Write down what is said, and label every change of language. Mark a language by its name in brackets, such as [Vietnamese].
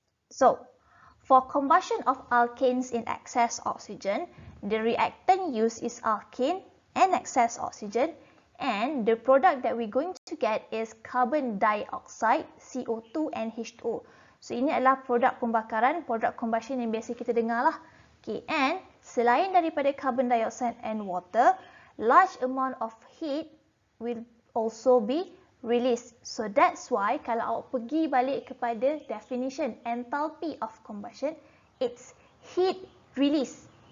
[English] So, for combustion of alkanes in excess oxygen, the reactant used is alkane and excess oxygen, and the product that we're going to get is carbon dioxide, CO2 and H2O. [Malay] So, ini adalah produk pembakaran, produk combustion yang biasa kita dengar lah. [English] Okay, and [Malay] selain daripada [English] carbon dioxide and water, large amount of heat will also be release. So that's why [Malay] kalau awak pergi balik kepada [English] definition enthalpy of combustion, it's heat release.